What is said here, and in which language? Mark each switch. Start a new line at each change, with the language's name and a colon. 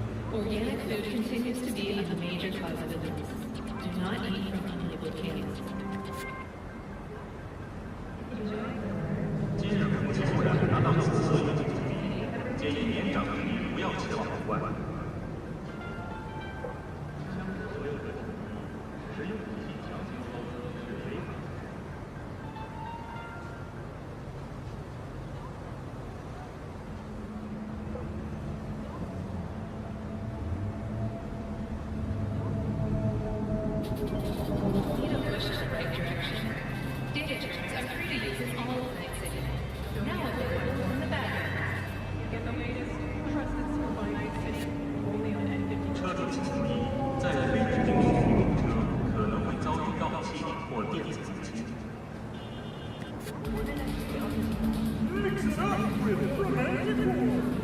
English: Organic food continues to be a major cause of illness. Do not eat from unlabeled cans.
Chinese: 今日空气污染达到紫色预警级别，建议年长居民不要前往户外。所有人使用武器强行操作是违法的。
English: Need a push in the right direction? Data terms are free to use in all of Night City. Now available in the background. Get the latest trusted source on Night City, only on N50.
Chinese: 车主请注意，在非指定区域用车可能会遭遇盗窃或电子入侵。
English: Mix it up with romantic war.